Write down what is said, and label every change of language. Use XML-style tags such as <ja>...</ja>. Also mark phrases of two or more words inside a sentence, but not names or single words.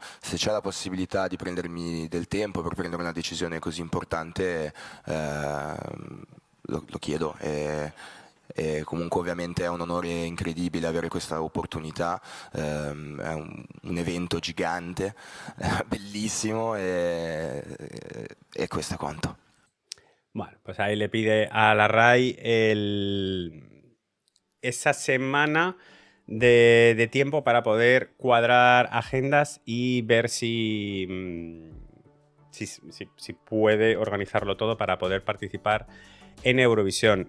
<it>Se c'è la possibilità di prendermi del tempo per prendere una decisione così importante, lo chiedo. E comunque ovviamente è un onore incredibile avere questa opportunità, è un evento gigante, bellísimo e questo è quanto.</it> <es>Bueno, pues ahí le pide a la RAI esa semana de tiempo para poder cuadrar agendas y ver si puede organizarlo todo para poder participar en Eurovisión.</es>